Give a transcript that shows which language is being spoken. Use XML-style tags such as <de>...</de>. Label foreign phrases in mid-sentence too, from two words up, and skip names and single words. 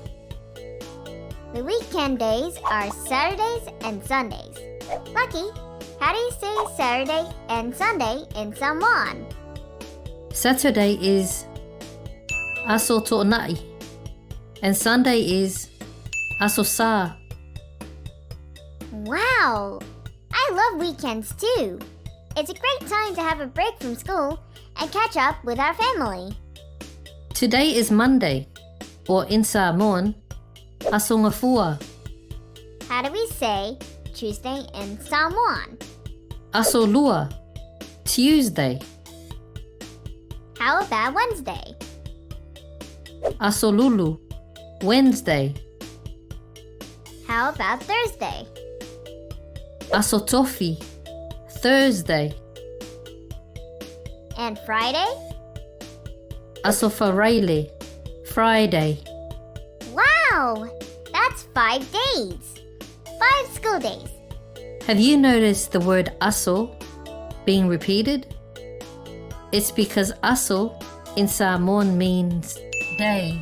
<en>The weekend days are Saturdays and Sundays. Lucky, how do you say Saturday and Sunday in Samoan? Saturday is</en> <sm>aso to'nai</sm> <en>and Sunday is</en> <sm>aso sa.</sm> <en>Wow! I love weekends too. It's a great time to have a break from school and catch up with our family. Today is Monday, or in Samoan,</en> <sm>aso ngafua.</sm> <en>How do we say Tuesday in Samoan?</en> <sm>Aso lua,</sm> <en>Tuesday. How about Wednesday?</en> <sm>Aso lulu,</sm> <en>Wednesday. How about Thursday?</en> <sm>Aso tofi,</sm> <en>Thursday. And Friday?</en> <sm>Aso wharaile,</sm> <en>Friday. Wow! That's 5 days. 5 school days. Have you noticed the word aso being repeated? It's because aso in Samoan means day.</en>